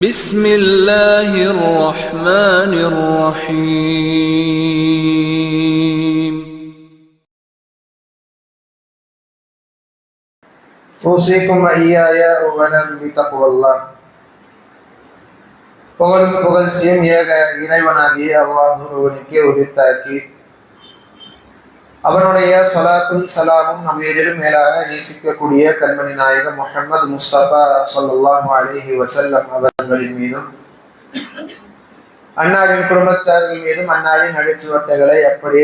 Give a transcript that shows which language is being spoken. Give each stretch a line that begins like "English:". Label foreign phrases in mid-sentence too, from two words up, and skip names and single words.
Arabic: بسم الله الرحمن الرحيم أوصيكم وإياي أولا بتقوى الله.
Tamil: புகழ்ச்சியும் ஏக இறைவனாகிய அல்லாஹ் ஒருவனுக்கே உரித்தாக்கி அவனுடைய ஸலாத்தும் சலாமும் நம் எதிலும் மேலாக நேசிக்கக்கூடிய கண்மணி நாயகம் முஹம்மது முஸ்தபா
Arabic: صلى الله عليه وسلم
Tamil: அவர்களின் மீதும் அன்னாரின் குடும்பத்தார்கள் மீதும் அன்னாரின் நடிச்சுவட்டைகளை அப்படியே